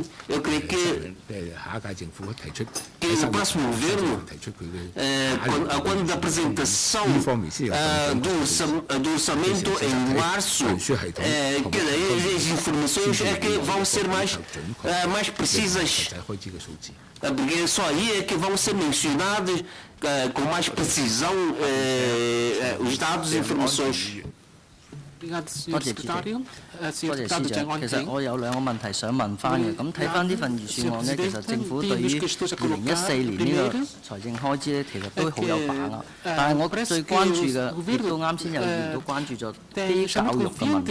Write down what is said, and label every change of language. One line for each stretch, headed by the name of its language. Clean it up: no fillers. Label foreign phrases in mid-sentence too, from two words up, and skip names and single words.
Portuguese: Eu creio que o próximo governo, quando da apresentação do orçamento em março, as informações é que vão ser mais precisas, porque só aí é que vão ser mencionadas com mais precisão os dados e informações.
Cantonese: 多謝主席，多謝司長。其實我有兩個問題想問翻嘅。咁睇翻呢份預算案呢，其實政府對於2014年呢個財政開支呢，其實都好有把握。但係我最關注嘅，亦都啱先有議員都關注咗啲教育嘅問題。